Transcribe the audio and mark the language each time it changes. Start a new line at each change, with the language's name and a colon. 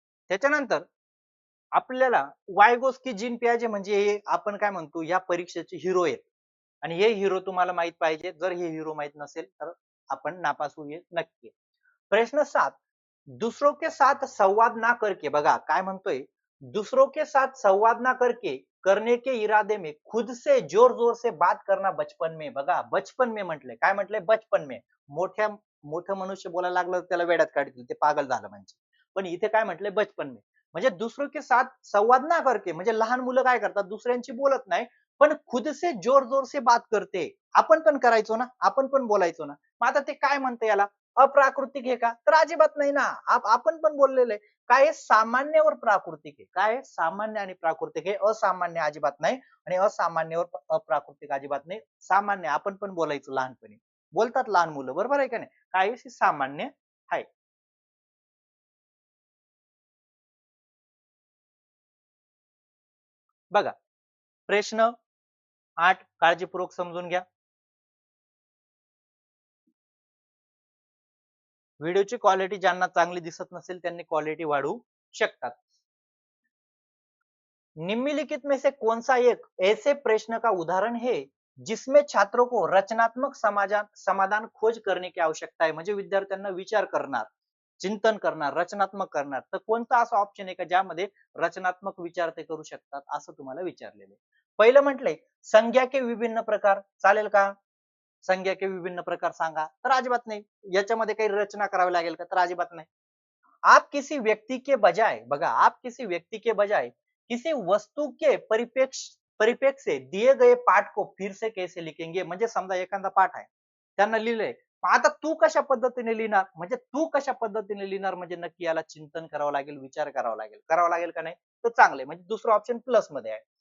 Marathi: त्याच्यानंतर आपल्याला Vygotsky gene पियाजे म्हणजे हे आपण काय म्हणतो या परीक्षेचे हिरो आहेत. आणि हे हिरो तुम्हाला माहित पाहिजे. जर हे हिरो माहित नसेल तर आपण नापास होऊया नक्की.
Hindi: प्रश्न 7, दूसरों के साथ संवाद ना करके,
Marathi: बघा काय म्हणतोय,
Hindi: दूसरों के साथ संवाद ना करके करने के इरादे में खुद से जोर जोर से बात करना बचपन में, बघा बचपन में म्हटलंय,
Marathi: काय म्हटलंय,
Hindi: बचपन में.
Marathi: मोठ्या मोठं मनुष्य बोलायला लागलं तर त्याला वेड्यात काढतील, ते पागल झालं म्हणजे. पण इथे काय म्हटलंय, बचपन में. म्हणजे
Hindi: दुसरों के साथ संवाद ना करके,
Marathi: म्हणजे लहान मुलं काय करतात, दुसऱ्यांची बोलत नाही, पण
Hindi: खुद से जोर जोर से बात करते.
Marathi: आपण पण करायचो ना, आपण पण बोलायचो ना. मग आता ते काय म्हणते याला, अप्राकृतिक आहे का, तर अजिबात नाही ना. आपण पण बोललेलं आहे. काय आहे, सामान्यावर प्राकृतिक आहे. काय आहे, सामान्य आणि प्राकृतिक आहे, असामान्य अजिबात नाही. आणि असामान्यावर अप्राकृतिक अजिबात नाही. सामान्य आपण पण बोलायचो लहानपणी, बोलतात लहान मुलं, बरोबर आहे का नाही. काय आहे, सामान्य आहे. बघा प्रश्न 8 काळजीपूर्वक समजून घ्या. व्हिडिओची क्वालिटी ज्यांना चांगली दिसत नसेल त्यांनी क्वालिटी वाढवू शकतात.
Hindi: निम्नलिखित में से कौन सा एक ऐसे प्रश्न का उदाहरण है जिसमें छात्रों को रचनात्मक समाधान समाधान खोज करने की आवश्यकता आहे,
Marathi: म्हणजे विद्यार्थ्यांना विचार करणार, चिंतन करणार, रचनात्मक करणार. तर कोणता असा ऑप्शन आहे का ज्यामध्ये रचनात्मक विचार ते करू शकतात, असं तुम्हाला विचारलेलं आहे. पहिलं म्हटलंय
Hindi: संज्ञा के विभिन्न प्रकार,
Marathi: चालेल का, संज्ञा के विभिन्न प्रकार सांगा, तर अजिबात नाही. याच्यामध्ये काही रचना करावी लागेल का, तर अजिबात नाही.
Hindi: आप किसी व्यक्ति के बजाय, बघा आप किसी व्यक्ति के बजाय किसी वस्तू के परिप्रेक्ष्य से दिए गए पाठ को फिर से कैसे लिखेंगे,
Marathi: म्हणजे समजा एखादा पाठ आहे त्यांना लिहिलंय, आता तू कशा पद्धतीने लिहिणार, म्हणजे तू कशा पद्धतीने लिहिणार, म्हणजे नक्की याला चिंतन करावं लागेल, विचार करावा लागेल का नाही, तर चांगले, म्हणजे दुसरं ऑप्शन प्लस मध्ये आहे.